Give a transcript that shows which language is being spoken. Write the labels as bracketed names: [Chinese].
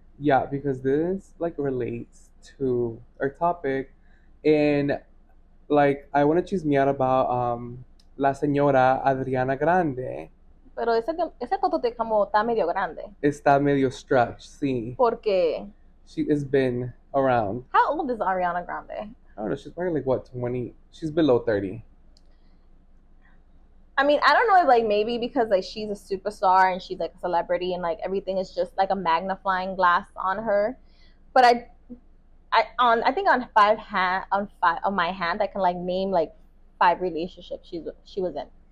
[English] Yeah, because this like relates to our topic, and like I want to chismear about la señora Adriana Grande. [Spanish] Pero ese totote como está medio grande. Está medio stretched, sí. Porque [English] she has been around. How old is Ariana Grande? I don't know. She's probably like what, 20? She's below 30. I mean, I don't know if like maybe because like she's a superstar and she's like a celebrity and like everything is just like a magnifying glass on her. But I think on my hand I can like name like 5 relationships she was in.